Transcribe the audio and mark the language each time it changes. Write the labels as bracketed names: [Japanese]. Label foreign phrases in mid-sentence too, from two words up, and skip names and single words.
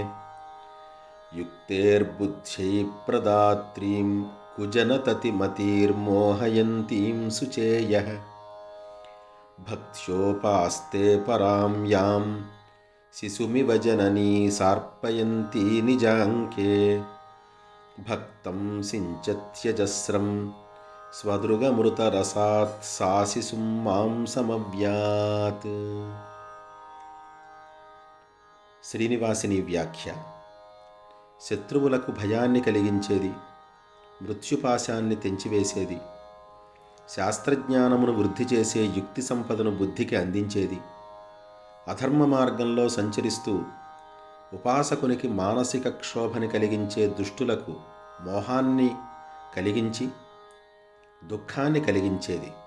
[Sanskrit] युक्तेर्बुद्ध्यै प्रदात्रीं कुजनततिमतीर्मोहयन्तीं शुचेयः भक्त्योपास्ते परां यां शिशुमिव जननी सार्पयन्ती निजाङ्के भक्तं सिञ्चत्यजस्रं स्वदृगमृतरसात् सा शिशुं मां समव्यात्। [Telugu] శ్రీనివాసిని వ్యాఖ్య. శత్రువులకు భయాన్ని కలిగించేది, మృత్యుపాశాన్ని తెంచివేసేది, శాస్త్రజ్ఞానమును వృద్ధి చేసే యుక్తి సంపదను బుద్ధికి అందించేది, అధర్మ మార్గంలో సంచరిస్తూ ఉపాసకునికి మానసిక క్షోభని కలిగించే దుష్టులకు మోహాన్ని కలిగించి దుఃఖాన్ని కలిగించేది.